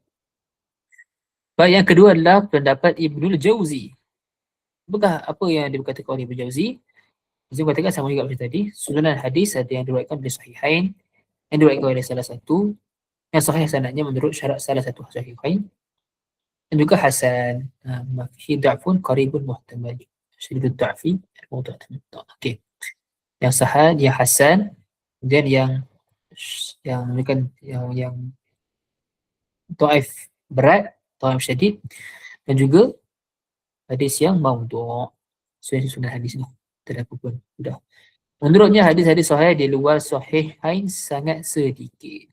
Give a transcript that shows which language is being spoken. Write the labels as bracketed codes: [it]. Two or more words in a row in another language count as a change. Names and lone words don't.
[ms] Baik, yang kedua adalah pendapat Ibnul Jauzi. Apakah apa yang dikatakan oleh Ibnul Jauzi? Dia katakan sama juga macam tadi, susunan hadis ada yang diriwayatkan oleh Sahihain, yang diriwayatkan oleh salah satu, yang sahih sanadnya menurut syarat salah satu Sahihain, dan juga hasan, [ar] ما فيه ضعف قريب محتمل، شديد الضعف محتمل. [ms] Okey. Yang sahih, yang hasan, Kemudian yang ni kan yang dhaif berat, dhaif syadid, dan juga hadis yang maudhu'. So yang sunnah hadis ni tak ada apa pun sudah. Menurutnya hadis-hadis sahih di luar sahihain sangat sedikit.